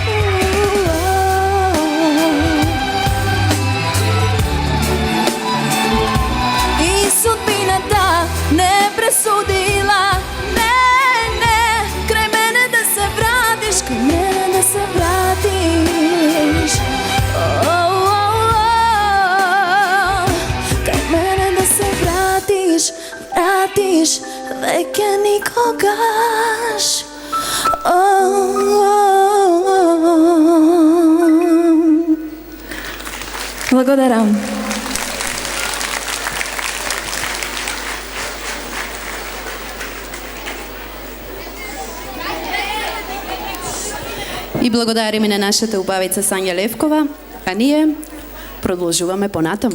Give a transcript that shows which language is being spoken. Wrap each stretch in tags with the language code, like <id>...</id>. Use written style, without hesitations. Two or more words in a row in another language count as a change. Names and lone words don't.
<mk>И судбина та не пресудила, не, крај мене да се вратиш, крај мене да се вратиш. Крај мене да се вратиш, веќе никогаш. Благодарам. И благодариме на нашата убавица Сања Левкова, а ние продолжуваме понатаму.</mk>